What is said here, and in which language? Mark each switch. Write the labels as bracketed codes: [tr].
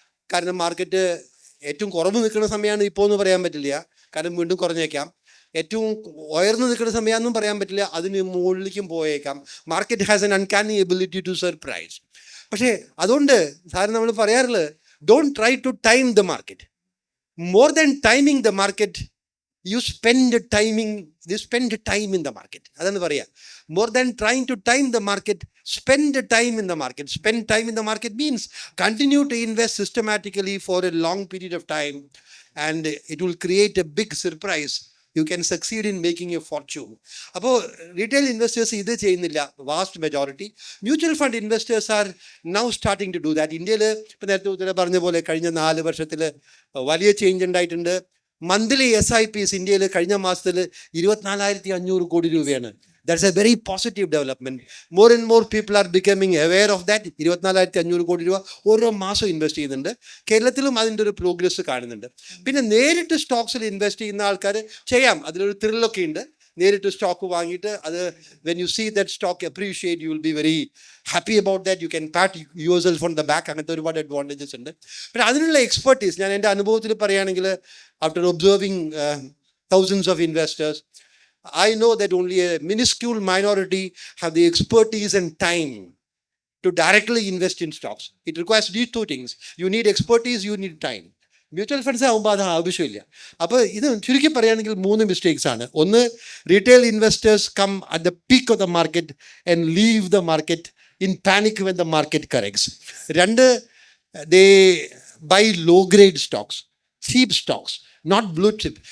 [ml] കാരണം മാർക്കറ്റ് ഏറ്റവും കുറവ് നിൽക്കുന്ന സമയമാണ് ഇപ്പോൾ എന്ന് പറയാൻ പറ്റില്ല, കാരണം വീണ്ടും കുറഞ്ഞേക്കാം. ഏറ്റവും ഉയർന്നു നിൽക്കുന്ന സമയമാണെന്നും പറയാൻ പറ്റില്ല, അതിന് മുകളിലേക്കും പോയേക്കാം. [en] Market has an uncanny ability to surprise. [ml] പക്ഷേ അതുകൊണ്ട് സാധാരണ നമ്മൾ പറയാറുള്ളത് [en] Don't try to time the market. More than timing the market you spend time in the market. [ml] അതാണ് പറയുക. [en] More than trying to time the market, spend time in the market. Spend time in the market means continue to invest systematically for a long period of time, and it will create a big surprise. You can succeed in making a fortune. [ml] അപ്പോൾ retail investors ഇത് ചെയ്യുന്നില്ല, [en] Vast majority. Mutual fund investors are now starting to do that. [ml] ഇന്ത്യയിൽ ഇപ്പോൾ നേരത്തെ പറഞ്ഞ പോലെ കഴിഞ്ഞ 4 വർഷത്തിൽ വലിയ ചേഞ്ച് ഉണ്ടായിട്ടുണ്ട്. മന്ത്ലി SIPs ഇന്ത്യയിൽ കഴിഞ്ഞ മാസത്തിൽ 24,500 കോടി രൂപയാണ്. [en] That's a very positive development. More and more people are becoming aware of that. [ml] 24,500 കോടി രൂപ ഓരോ മാസം ഇൻവെസ്റ്റ് ചെയ്യുന്നുണ്ട്. കേരളത്തിലും അതിൻ്റെ ഒരു പ്രോഗ്രസ് കാണുന്നുണ്ട്. പിന്നെ നേരിട്ട് സ്റ്റോക്സിൽ ഇൻവെസ്റ്റ് ചെയ്യുന്ന ആൾക്കാർ ചെയ്യാം, അതിലൊരു ത്രില്ലൊക്കെ ഉണ്ട്. നേരിട്ട് സ്റ്റോക്ക് വാങ്ങിയിട്ട് അത് [en] When you see that stock appreciate you will be very happy about that. You can pat yourself on the back. [ml] അങ്ങനത്തെ ഒരുപാട് അഡ്വാൻറ്റേജസ് ഉണ്ട്. പിന്നെ അതിനുള്ള എക്സ്പെർട്ടീസ് ഞാൻ എൻ്റെ അനുഭവത്തിൽ പറയുകയാണെങ്കിൽ, [en] After observing thousands of investors, I know that only a minuscule minority have the expertise and time to directly invest in stocks. It requires these 2 things. You need expertise, you need time. [ml] Mutual funds ആകുമ്പോൾ അത് ആവശ്യമില്ല. അപ്പോൾ ഇത് ചുരുക്കി പറയുകയാണെങ്കിൽ 3 mistakes ആണ്. [en] ഒന്ന്, retail investors come at the peak of the market and leave the market in panic when the market corrects. 2, they buy low grade stocks, cheap stocks, not blue chip.